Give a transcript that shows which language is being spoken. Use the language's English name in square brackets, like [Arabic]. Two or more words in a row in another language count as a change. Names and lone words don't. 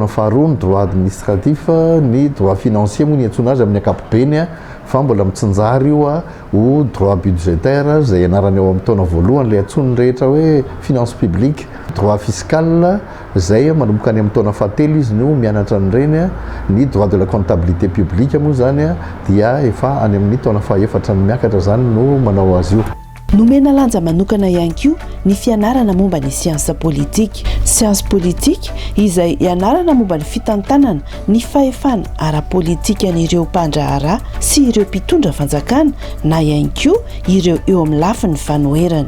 [Malagasy] faharoa ny [French] droit administratif, [Malagasy] ny [French] droit financier [Malagasy] moa ny antsoina azy amin'ny ankapobeny fa mbola mitsinjary io ho [French] droit budgétaire [Malagasy] zay anarany eo amin'ny taona voalohany ilay antsony rehetra hoe [French] finance publique, droit fiscal [Malagasy] zay manomboka any amin'ny taona fahatelo izy no mianatra an'ireny, ny [French] droit de la comptabilité publique [Malagasy] moa zany dia efa any amin'ny taona fahaefatra ny miakatra zany no manao azy io. Nomena lanja manokana ihany koa ny fianarana momba ny siansa politika. Siansa politika izay ianarana momba ny fitantanana ny fahefana ara-politika n'ireo mpandraharaha sy ireo mpitondra fanjakana na ihany koa ireo eo amin'ny lafin'ny fanoherana.